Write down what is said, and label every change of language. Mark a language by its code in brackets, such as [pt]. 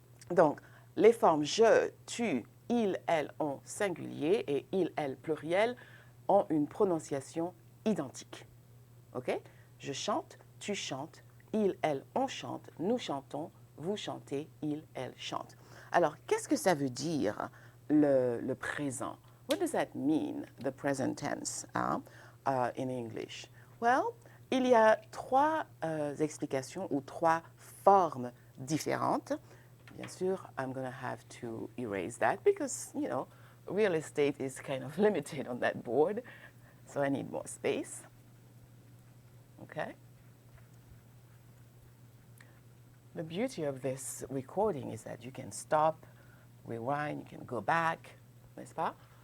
[fr] Donc, les formes je, tu, il, elle, on singulier et il, elle pluriel ont une prononciation identique. OK? Je chante, tu chantes, il, elle, on chante, nous chantons, vous chantez, il, elle chante. Alors, qu'est-ce que ça veut dire le présent? [en] What does that mean, the present tense, in English? [fr] Well, il y a trois explications ou trois formes différentes. Bien sûr, [en] I'm going to have to erase that because, you know, real estate is kind of limited on that board, so I need more space. Okay? The beauty of this recording is that you can stop, rewind, you can go back, [fr] n'est-ce pas?